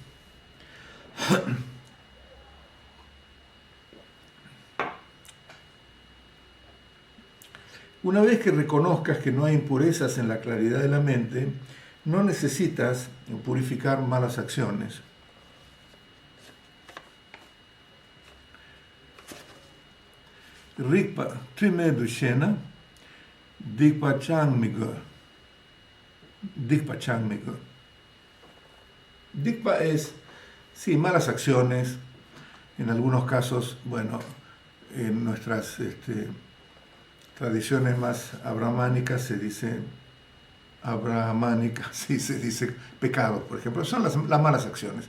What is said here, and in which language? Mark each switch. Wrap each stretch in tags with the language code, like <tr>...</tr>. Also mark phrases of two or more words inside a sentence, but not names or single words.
<es>Una vez que reconozcas que no hay impurezas en la claridad de la mente, no necesitas purificar malas acciones.</es> <bo>རིག་པ་དྲི་མེད་དུ་ཤེས་ན། སྡིག་པ་སྦྱང་མི་དགོས.</bo> <es>Dikpa es, sí, malas acciones. En algunos casos, bueno, en nuestras tradiciones más abrahámicas se dice sí, se dice pecados, por ejemplo. Son las malas acciones.</es>